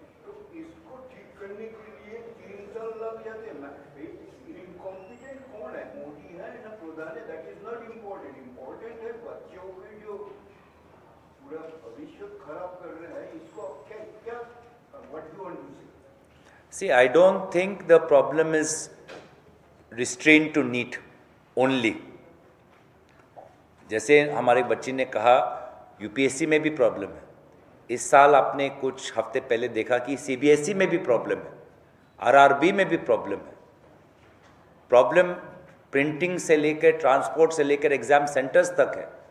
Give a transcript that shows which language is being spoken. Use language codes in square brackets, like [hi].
[hi] तो इसको ठीक करने के लिए 3 साल लग जाते हैं। इनकॉम्पिटेंट कौन है, मोदी है ना प्रधान है, [en] That is not important. [hi] Important है बच्चों के जो पूरा भविष्य खराब कर रहे हैं, इसको क्या [en] What do want to say? See, I don't think the problem is restrained to NEET only. [hi] जैसे हमारे बच्ची ने कहा यूपीएससी में भी प्रॉब्लम है। इस साल आपने कुछ हफ्ते पहले देखा कि सीबीएसई में भी प्रॉब्लम है, आरआरबी में भी प्रॉब्लम है। प्रॉब्लम प्रिंटिंग से लेकर ट्रांसपोर्ट से लेकर एग्जाम सेंटर्स तक है।